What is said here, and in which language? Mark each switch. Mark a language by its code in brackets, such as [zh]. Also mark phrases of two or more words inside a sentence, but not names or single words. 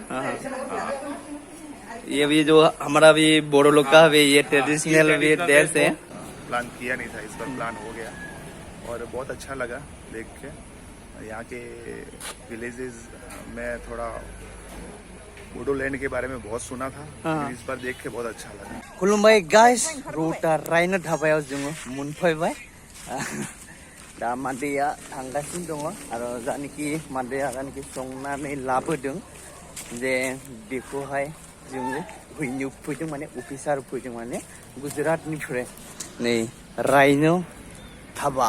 [hi] ये भी जो हमारा भी बोरो लोग का भी ये ट्रेडिशनल भी ड्रेस है। प्लान किया नहीं था, इस बार प्लान हो गया और बहुत अच्छा लगा देख के। यहाँ के विलेजेस में थोड़ा बोडोलैंड के बारे में बहुत सुना था, इस बार देख के बहुत अच्छा लगा। [brx] खुलुमबाय गाइस, रुटा रायनो धाबायाव जोङो मोनफैबाय। दा मादैया थांगासिनो दङ आरो जानिखि मादैया जानिखि संनानै लाबोदों जे बेखौहाय जोङो हैनो फैदों, माने अफिसार फैदों, माने गुजरातनिफ्राय नै रायनो धाबा।